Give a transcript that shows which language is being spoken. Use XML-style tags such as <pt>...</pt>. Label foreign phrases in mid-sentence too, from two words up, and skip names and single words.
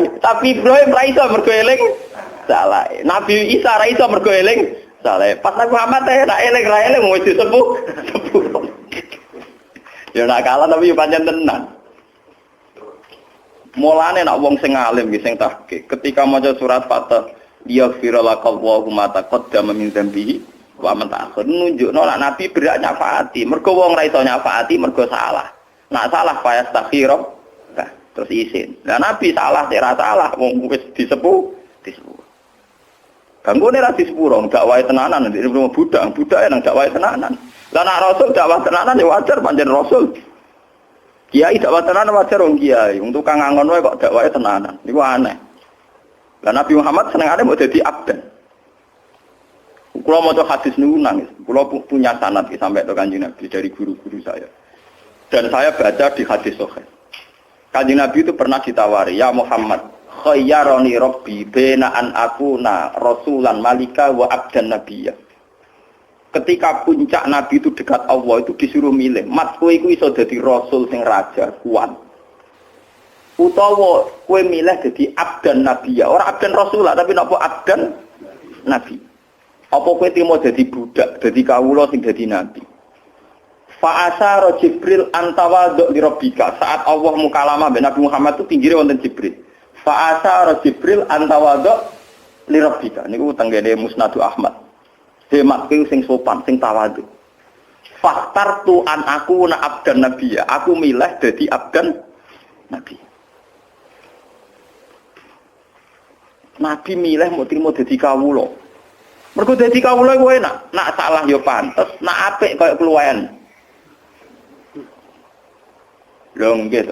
<jv>Tapi Ibrahim ra iso mergo eling salah. Nabi Isa ra iso mergo eling salah. Pas Nabi Muhammad nak eling ra eling wis disepuh. Ya nak kalah tapi pancen tenan. Mulane nak wong sing alim nggih sing tahqiq ketika maca surat Fatah</jv> <ar>يغفر لك الله ما تقدم من ذنبه وما تأخر</ar> <jv>nunjukno nak nabi berak nyafaati mergo wong ra iso nyafaati mergo salah. Nak salah fayastakhir terus isin. Lah nabi salah ora salah wong wis disepuh. Ganggone ra disepuro dakwahe tenanan nek budak nang dakwahe tenanan. Lah nek rasul dakwah tenanan ya wajar pancen rasul. Kiai dakwah tenanan wajar wong kiai, wong tukang ngangon wae kok dakwahe tenanan. Niku aneh. Lah Nabi Muhammad senengane mau dadi abdan. Kula maca hadis niku nangis.</jv> <id>Kula punya sanad sampai ke Kanjeng Nabi dari guru-guru saya. Dan saya baca di hadis sahih. Kanjeng Nabi itu pernah ditawari,</id> <ar>"يا محمد، خيرني ربي بين أن أكون رسولا ملكا وعبدا نبيا."</ar> <id>Ketika puncak Nabi itu dekat Allah itu disuruh milih,</id> <jv>mat kowe iku iso dadi rasul sing raja kuat. Utawa kowe milih dadi</jv> <ar>عبدا نبيا,</ar> <jv>ora</jv> <ar>عبدا رسولا</ar> <jv>tapi napa</jv> <ar>عبدا نبي.</ar> <jv>Apa kowe trimo dadi budak, dadi kawula sing dadi nabi.</jv> <ar>فأشار جبريل أن تواضع لربك.</ar> <jv>Saat Allah mukalamah ben Nabi Muhammad itu pinggire wonten Jibril.</jv> <ar>فأشار جبريل أن تواضع لربك.</ar> <jv>Niku tenggene Musnadu Ahmad. Hematku sing sopan, sing tawadhu.</jv> <ar>فاخترت أن أكون عبدا نبيا.</ar> <jv>Aku milih dadi</jv> <ar>عبدا نبي.</ar> <jv>Nabi milih mau trimo dadi kawula. Mergo dadi kawula iku enak. Nak salah ya pantes, nak apik kaya keluwen. Lho nggih to.</jv>